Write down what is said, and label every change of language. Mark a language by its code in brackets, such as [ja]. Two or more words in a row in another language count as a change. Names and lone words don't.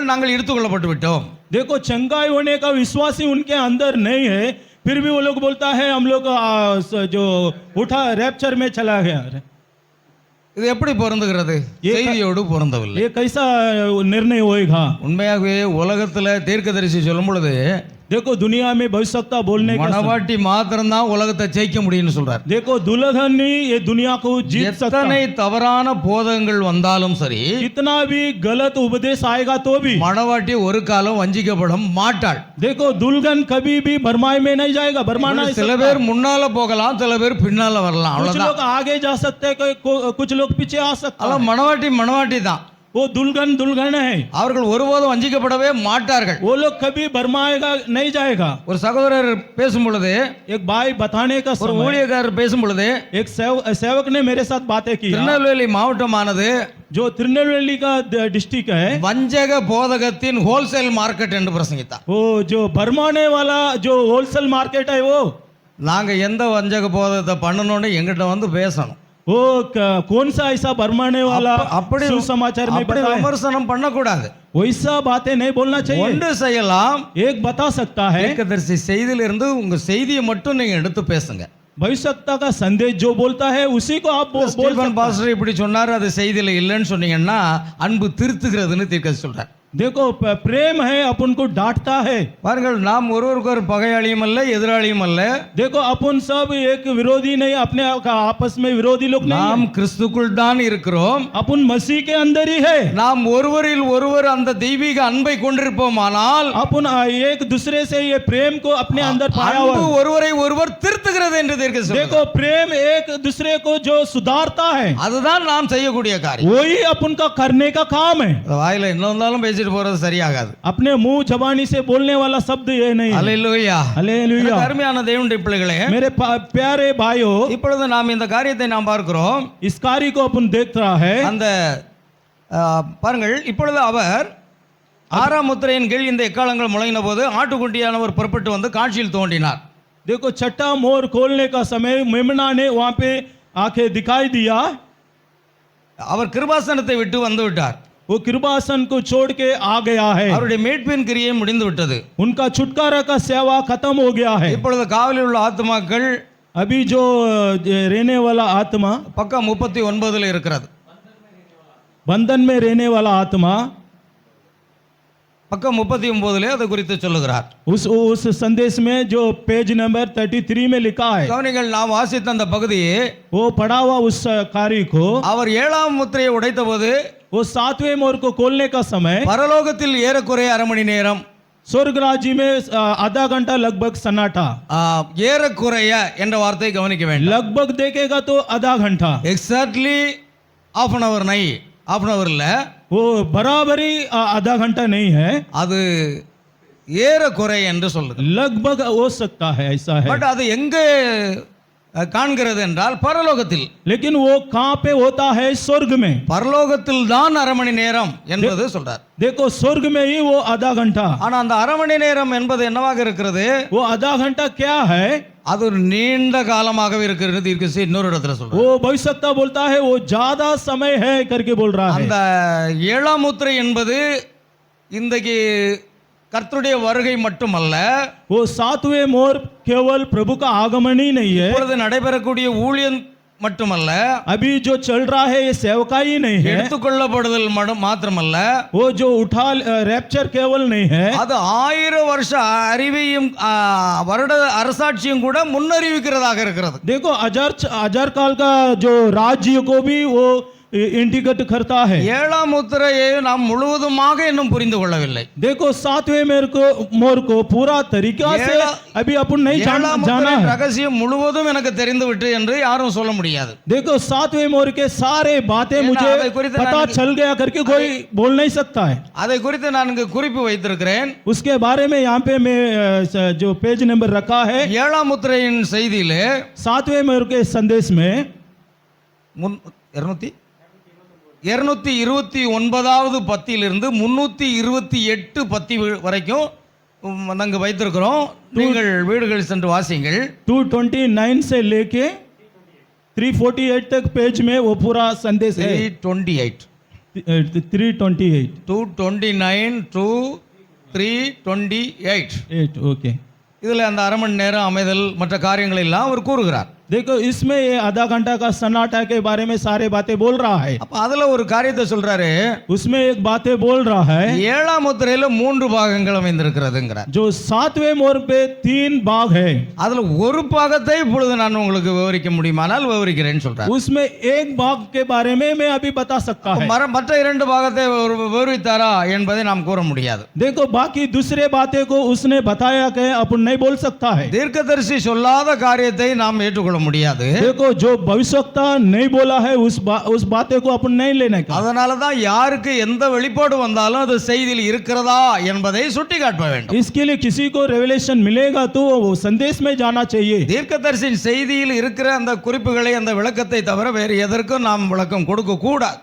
[ta] நாங்கள் எடுத்துக்கொள்ளப்பட்டு விட்டோம். [hi] देखो चंगाई होने का विश्वास ही उनके अंदर नहीं है, फिर भी वो लोग बोलता है हम लोग जो उठा रैप्चर में चला गया। [ta] இது எப்படி பொருந்துகிறது? செய்தியோடு பொருந்தவில்லை. [hi] ये कैसा निर्णय होएगा? [ta] உண்மையாகவே உலகத்துல தீர்க்கதரிசி சொல்லும் பொழுது [hi] देखो दुनिया में भविष्यवक्ता बोलने का [ta] மணவாட்டி மாத்திரம் தான் உலகத்தை ஜெயிக்க முடியும்னு சொல்றார். [hi] देखो दुल्हन ही ये दुनिया को जीत सकता [ta] எத்தனை [hi] है। [ta] தவறான போதகங்கள் வந்தாலும் சரி, [hi] कितना भी गलत उपदेश आएगा तो भी [ta] மணவாட்டி ஒரு காலம் வஞ்சிக்கப்பட மாட்டாள். [hi] देखो दुल्हन कभी भी भरमाई में नहीं जाएगा। भरमाना [ta] சில பேர் முன்னால போகலாம், சில பேர் பின்னால வரலாம், [hi] कुछ [ta] அவ்வளவுதான். [hi] लोग आगे जा सकते हैं, कुछ लोग पीछे आ सकते [ta] அதான் [hi] हैं। [ta] மணவாட்டி மணவாட்டி தான். [hi] वो दुल्हन है। [ta] அவர்கள் ஒருபோதும் வஞ்சிக்கப்படவே மாட்டார்கள். [hi] वो लोग कभी भरमाएगा नहीं जाएगा। [ta] ஒரு சகோதரர் பேசும் பொழுது, [hi] एक भाई बताने का [ta] ஒரு [hi] समय [ta] ஊழியக்காரர் பேசும் பொழுது, [hi] एक सेवक ने मेरे साथ बातें की। [ta] திருநெல்வேலி மாவட்டமானது [hi] जो तिरुनेलवेली का डिस्ट्रिक्ट है, [ta] வஞ்சக போதகத்தின் [en] wholesale market [ta] என்று பிரசங்கித்தார். [hi] वो जो भरमाने वाला जो [en] wholesale market [hi] है वो [ta] நாங்க எந்த வஞ்சக போதத்தை பண்ணணும்னு எங்கிட்ட வந்து பேசணும். [hi] वो कौन सा ऐसा भरमाने वाला [ta] அப்படி [hi] सुसमाचार में [ta] அப்படி [hi] बताए, [ta] விமர்சனம் பண்ணக்கூடாது. [hi] वैसा बातें नहीं बोलना चाहिए. [ta] ஒன்று செய்யலாம், [hi] एक बता सकता है, [ta] தீர்க்கதரிசி செய்தியிலிருந்து உங்க செய்தியை மட்டும் நீங்க எடுத்து பேசுங்க. [hi] भविष्यता का संदेश जो बोलता है उसी को आप बोल [ta] ஸ்டீபன் [hi] सकते [ta] பாஸ்டர் இப்படி சொன்னாரு, அது செய்தியில இல்லைன்னு சொன்னீங்கன்னா அன்பு திருத்துகிறதுன்னு தீர்க்கதரிசி சொல்றார். [hi] देखो प्रेम है अपन को डांटता है. [ta] பாருங்கள், நாம் ஒருவருக்கு ஒரு பகையாளியும் அல்ல, எதிராளியும் அல்ல. [hi] देखो अपन सब एक विरोधी नहीं, अपने आपस में विरोधी लोग नहीं [ta] நாம் [hi] हैं. [ta] கிறிஸ்துக்குள் தான் இருக்கிறோம். [hi] अपन मसीह के अंदर ही है. [ta] நாம் ஒருவரில் ஒருவர் அந்த தெய்வீக அன்பை கொண்டிருப்போமானால் [hi] अपन एक दूसरे से ये प्रेम को अपने अंदर पाया [ta] அன்பு [hi] हुआ. [ta] ஒருவரை ஒருவர் திருத்துகிறது என்று தீர்க்கதரிசி சொல்றார். [hi] देखो प्रेम एक दूसरे को जो सुधारता है, [ta] அதுதான் நாம் செய்யக்கூடிய காரியம். [hi] वही अपन का करने का काम है. [ta] வாயில என்ன வந்தாலும் பேசிட்டு போறது சரியாகாது. [hi] अपने मुंह जबानी से बोलने वाला शब्द ये नहीं है. [ta] அல்லேலூயா. [hi] हालेलुया. [ta] அருமையான தேவனுடைய பிள்ளைகளே, [hi] मेरे प्यारे भाइयों, [ta] இப்பொழுது நாம் இந்த காரியத்தை நாம் பார்க்கிறோம். [hi] इस कार्य को अपन देख रहा है. [ta] அந்த பாருங்கள், இப்பொழுது அவர் 6ஆம் முத்திரையின் கீழ் இந்த எக்காலங்கள் முழங்கின போது ஆட்டுக்குட்டியானவர் புறப்பட்டு வந்து காட்சியில் தோன்றினார். [hi] देखो छठा मोर खोलने का समय मेमना ने वहां पे आके दिखाई दिया. [ta] அவர் கிருபாசனத்தை விட்டு வந்து விட்டார். [hi] वो कृपासन को छोड़ के आ गया है. [ta] அவருடைய மீட்பின் கிரியை முடிந்து விட்டது. [hi] उनका छुटकारा का सेवा खत्म हो गया है. [ta] இப்பொழுது காவலில் உள்ள ஆத்துமாக்கள் [hi] अभी जो रहने वाला आत्मा, [ta] பக்கம் 39 இருக்கிறது. [hi] बंधन में रहने वाला आत्मा, [ta] பக்கம் 39 அது குறித்து சொல்லுகிறார். [hi] उस संदेश में जो [en] page number [hi] 33 में लिखा है, [ta] கவனிங்கள், நாம் வாசித்த அந்த பகுதியை [hi] वो पढ़ा हुआ उस कार्य को, [ta] அவர் 7ஆம் முத்திரையை உடைத்த போது [hi] वो 7वें मोर को खोलने का समय [ta] பரலோகத்தில் ஏறக்குறைய அரை மணி நேரம், [hi] स्वर्ग राज्य में आधा घंटा लगभग सन्नाटा. [ta] ஏறக்குறைய என்ற வார்த்தையை கவனிக்க வேண்டும். [hi] लगभग देखेगा तो आधा घंटा, [en] exactly half an hour [ta] நை, [en] half an hour [ta] இல்ல, [hi] वो बराबरी आधा घंटा नहीं है, [ta] அது ஏறக்குறை என்று சொல்லுது. [hi] लगभग हो सकता है, ऐसा है. [ta] பட் அது எங்க காண்கிறது என்றால் பரலோகத்தில். [hi] लेकिन वो कहाँ पे होता है? स्वर्ग में. [ta] பரலோகத்தில் தான் அரை மணி நேரம் என்பது சொல்றார். [hi] देखो स्वर्ग में ही वो आधा घंटा. [ta] ஆனா அந்த அரை மணி நேரம் என்பது என்னவாக இருக்கிறது? [hi] वो आधा घंटा क्या है? [ta] அது ஒரு நீண்ட காலமாகவே இருக்கிறது. தீர்க்கதரிசி இன்னொரு இடத்துல சொல்றார். [hi] वो भविष्यता बोलता है वो ज्यादा समय है करके बोल रहा है. [ta] அந்த 7ஆம் முத்திரை என்பது இன்றைக்கு கர்த்தருடைய வருகை மட்டுமல்ல, [hi] वो 7वें मोर केवल प्रभु का आगमन ही नहीं है, [ta] இப்பொழுது நடைபெறக்கூடிய ஊழியம் மட்டுமல்ல, [hi] अभी जो चल रहा है ये सेवकाई नहीं है, [ta] எடுத்துக்கொள்ளப்படுதல் மாத்திரமல்ல, [hi] वो जो उठा रैप्चर केवल नहीं है, [ta] அது 1000 வருஷ அறிவையும் வருட அரசாட்சியும் கூட முன்னறிவிக்கிறதாக இருக்கிறது. [hi] देखो हजार काल का जो राज्य को भी वो इंडिकेट करता है. [ta] 7ஆம் முத்திரையை நாம் முழுவதுமாக இன்னும் புரிந்து கொள்ளவில்லை. [hi] देखो 7वें मोर को पूरा तरीका से अभी अपन नहीं [ta] 7ஆம் [hi] जाना [ta] முத்திரை [hi] है. [ta] ரகசியம் முழுவதும் எனக்கு தெரிந்துவிட்டு என்று யாரும் சொல்ல முடியாது. [hi] देखो 7वें मोर के सारे बातें [ta] ஏன்னா, [hi] मुझे [ta] அதை குறித்து [hi] पता [ta] நான் [hi] चल गया करके कोई बोल नहीं सकता है. [ta] அதை குறித்து நான் இங்கு குறிப்பு வைத்திருக்கிறேன். [hi] उसके बारे में यहाँ पे मैं जो [en] page number [hi] रखा है, [ta] 7ஆம் முத்திரையின் செய்தியிலே [hi] 7वें मोर के संदेश में [ta] 229வது பத்தியிலிருந்து 328 பத்தி வரைக்கும் நாங்கள் வைத்திருக்கிறோம். நீங்கள் வீடுகளில் சென்று வாசிங்கள். [hi] 229 से लेके 348 तक पेज में वो पूरा संदेश है. 328 328 229 to 328 ओके. [ta] இதில் அந்த அரை மணி நேரம் அமைதல் மற்ற காரியங்கள் எல்லாம் அவர் கூறுகிறார். [hi] देखो इसमें ये आधा घंटा का सन्नाटा के बारे में सारे बातें बोल रहा है. [ta] அப்ப அதுல ஒரு காரியத்தை சொல்றாரு. [hi] उसमें एक बातें बोल रहा है. [ta] 7ஆம் முத்திரையில 3 பாகங்கள் அமைந்திருக்கிறதுங்கிறார். [hi] जो 7वें मोर पे 3 भाग है. [ta] அதுல ஒரு பாகத்தை இப்பொழுது நான் உங்களுக்கு விவரிக்க முடியுமானால் விவரிக்கிறேன்னு சொல்றாரு. [hi] उसमें एक भाग के बारे में मैं अभी बता सकता है. [ta] மற்ற 2 பாகத்தை விவரித்தாரா என்பதை நாம் கூற முடியாது. [hi] देखो बाकी दूसरे बातें को उसने बताया कि अपन नहीं बोल सकता है. [ta] தீர்க்கதரிசி சொல்லாத காரியத்தை நாம் ஏற்றுக்கொள்ள முடியாது. [hi] देखो जो भविष्यवक्ता नहीं बोला है उस बातें को अपन नहीं लेने का. [ta] அதனால தான் யாருக்கு எந்த வெளிப்பாடு வந்தாலும் அது செய்தியில் இருக்கிறதா என்பதை சுட்டிக்காட்ட வேண்டும். [hi] इसके लिए किसी को रेवलेशन मिलेगा तो वो संदेश में जाना चाहिए. [ta] தீர்க்கதரிசியின் செய்தியில் இருக்கிற அந்த குறிப்புகளை அந்த விளக்கத்தை தவிர வேறு எதற்கும் நாம் விளக்கம் கொடுக்க கூடாது.